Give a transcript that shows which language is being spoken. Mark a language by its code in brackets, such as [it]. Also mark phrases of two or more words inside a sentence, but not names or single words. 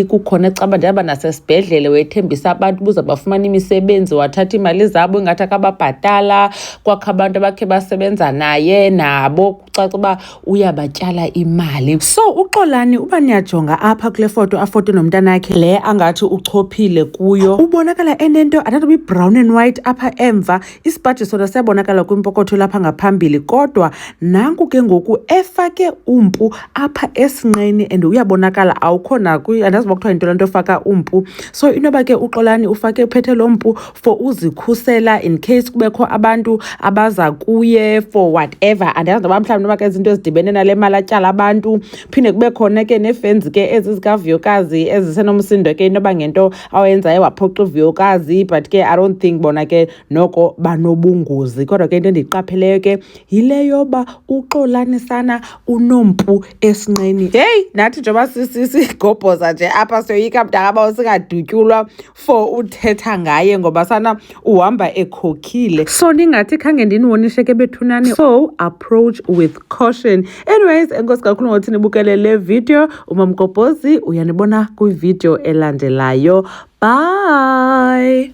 [xh] Kukhona caba ndihamba nasesibhedlele wayethembisa abantu buza bafumana imisebenzi, wathatha imali zabo ingathi akababhatala. Kwakho abantu abakhe basebenza naye nabo kucaca uba uyabatyala imali. So uXolani uba niyajonga apha kule foto afoto nomntanakhe le angathi uchophile kuyo, ubonakala enento anatobi [en] brown and white [xh] apha emva. Isibhaji sona siyabonakala kwimpokotho lapha ngaphambili, kodwa nanku ke ngoku efake umpu apha esinqeni and uyabonakala awukho andazi uba kuthiwa yinto le nto efaka umpu. So inoba ke uXolani ufake uphethe lo mpu for uzikhusela [en] in case [xh] kubekho abantu abaza kuye [en] for whatever. [xh] Andazi noba mhlawumbi noba ke izinto ezidibene nale mali atyala abantu. Phinde kube khona ke neefenzi ke ezi zikaVuyokazi ezisenomsindo ke inoba ngento awenzayo waphoxa uVuyokazi, but ke [en] I don't think [xh] bona ke noko banobungozi. Kodwa ke into endiyiqapheleyo ke yile yoba uXolani sana unompu esinqeni. Heyi nathi njengoba sigobhoza nje apha siyoyika mntakaba singadutyulwa for uthetha ngaye ngoba sana uhamba ekhokhile. So ningathi khange ndiniwonishe ke bethunani, [en] so approach with caution. Anyways, [xh] enkosi kakhulu ngokuthi nibukele le video. Umamgobhozi uyanibona kwivideo elandelayo. [en] Bye.